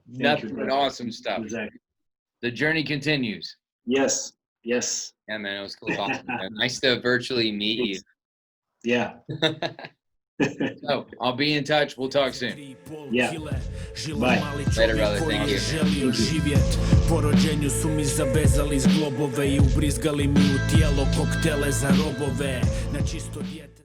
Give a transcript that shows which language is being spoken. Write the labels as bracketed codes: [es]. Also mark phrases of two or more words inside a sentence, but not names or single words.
[en] nothing but brother. awesome stuff. Exactly. the journey continues. Yes. Yes. Yeah, man, it was cool talking to you. Nice to virtually meet you. Yeah. So I'll be in touch. We'll talk soon. Yeah. Bye. Later, brother. Thank you. [hr] Želio živjet, po rođenju su mi zavezali zglobove i ubrizgali mi u tijelo koktele za robove, na čisto dijete.